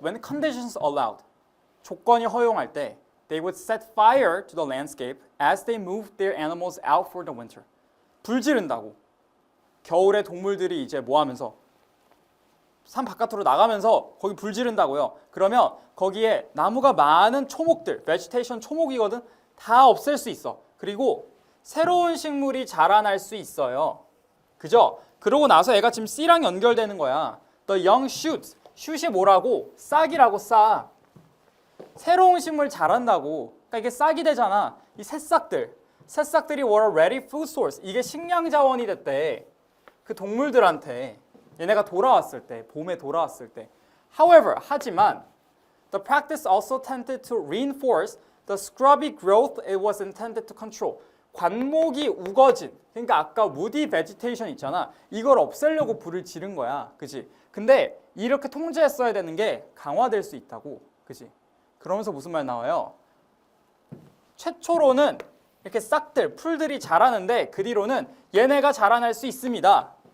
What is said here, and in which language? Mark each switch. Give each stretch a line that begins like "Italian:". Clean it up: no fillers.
English: When conditions allowed.
Korean: 조건이 허용할 때
English: they would set fire to the landscape as they moved their animals out for the winter.
Korean: 불 지른다고. 겨울에 동물들이 이제 뭐 하면서 산 바깥으로 나가면서 거기 불 지른다고요. 그러면 거기에 나무가 많은 초목들, vegetation 초목이거든. 다 없앨 수 있어. 그리고 새로운 식물이 자라날 수 있어요. 그죠? 그러고 나서 얘가 지금 C랑 연결되는 거야.
English: The young shoots.
Korean: shoot이 뭐라고? 싹이라고 싹. 새로운 식물 자란다고. 그러니까 이게 싹이 되잖아. 이 새싹들이
English: were a ready food source.
Korean: 이게 식량 자원이 됐대. 그 동물들한테. 얘네가 돌아왔을 때, 봄에 돌아왔을 때.
English: However,
Korean: 하지만
English: the practice also tended to reinforce the scrubby growth it was intended to control.
Korean: 관목이 우거진. 그러니까 아까 woody vegetation 있잖아. 이걸 없애려고 불을 지른 거야. 그치? 근데 이렇게 통제했어야 되는 게 강화될 수 있다고. 그치? 그러면서 무슨 말 나와요? 최초로는 이렇게 싹들, 풀들이 자라는데 그 뒤로는 얘네가 자라날 수 있습니다.